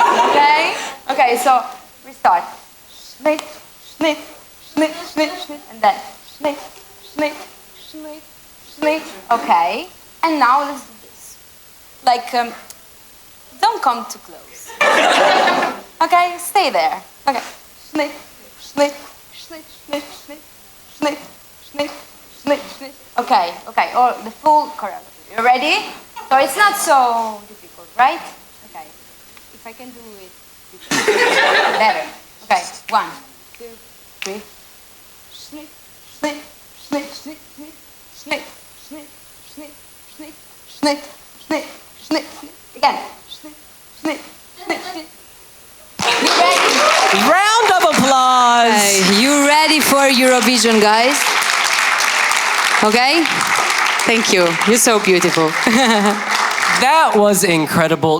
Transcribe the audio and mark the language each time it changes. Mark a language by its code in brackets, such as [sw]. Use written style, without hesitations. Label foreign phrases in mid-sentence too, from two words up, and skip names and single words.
[en] Okay? Okay, so we start. Snit, snit, snit, snit, snit, and then snit, snit, snit, snit. Okay, and now let's do this. Like, don't come too close. Okay, stay there. Okay, snit, snit, snit, snit, snit, snit, snit, snit, snit. Okay, okay, or the full choreography. You ready? So it's not so difficult, right? Okay. If I can do it better. Okay, 1, 2, 3. Snip, snip, snip, snip, snip, snip, snip, snip, snip, snip, snip, snip, snip. Again. Snip, snip, snip, snip. You ready? Round of applause. Okay, you ready for Eurovision, guys? Okay? Thank you. You're so beautiful. That was incredible.